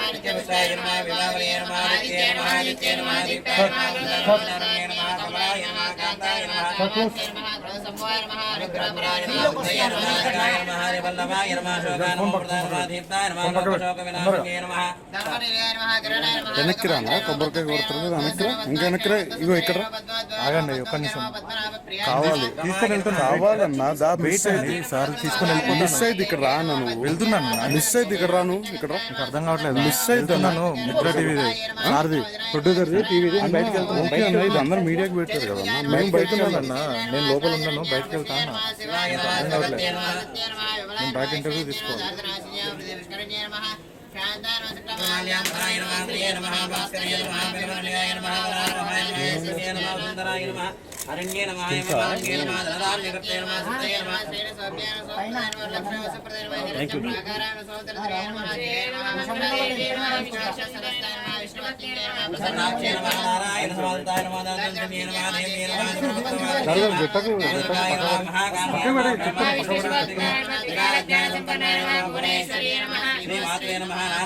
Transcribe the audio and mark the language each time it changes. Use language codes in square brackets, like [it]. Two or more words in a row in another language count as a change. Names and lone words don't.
[sa] नित्यपुष्टाय नमः विभावने नमः नित्ये नमः नित्ये नमः दीप्ताय नमः गन्धर्वनारायणाय नमः कमलाय नमः कान्ताय नमः संवाय नमः अनुग्रहपराय नमः बुद्धये नमः जगाय नमः हरिवल्लभाय नमः शोकानुप्रदाय नमः दीप्ताय नमः लोकशोकविनाशकाय नमः धर्मनिलयाय नमः किरणाय नमः [te] వెనక్కి రానా కొబ్బరికాయ కొడుతుంది వెనక్కి రా ఇంకా వెనక్కి రా ఇగో ఇక్కడ ఆగండి ఒక్క నిమిషం కావాలి తీసుకొని వెళ్తున్నా కావాలన్నా దా మిస్ అయింది సార్ తీసుకొని వెళ్ళిపోతా మిస్ అయింది ఇక్కడ రా నువ్వు వెళ్తున్నాను మిస్ అయింది ఇక్కడ రాను ఇక్కడ రా అర్థం కావట్లేదు మిస్ అయితున్నాను మిత్ర టీవీది సార్ది ప్రొడ్యూసర్ది టీవీది బయటకు వెళ్తాను ఓకే అన్న ఇది అందరూ మీడియాకి పెట్టారు కదన్నా మేము బయట ఉన్నానన్నా నేను లోపల ఉన్నాను బయటకు వెళ్తాను అర్థం కావట్లేదు నేను బయట ఇంటర్వ్యూ తీసుకోవాలి [sa] कमलालयाय नमः प्रिये नमः भास्कराय नमः विक्रमनिलयाय नमः वरारोहाय नमः यशस्ये नमः सुन्दराय नमः अरण्ये नमः हेममालिन्ये नमः धनधान्यकृते नमः सिद्धये नमः प्रसन्नाक्षे नमः नारायण समादाय नमः दातुल्ये नमः देव्ये नमः श्रीमात्रे नमः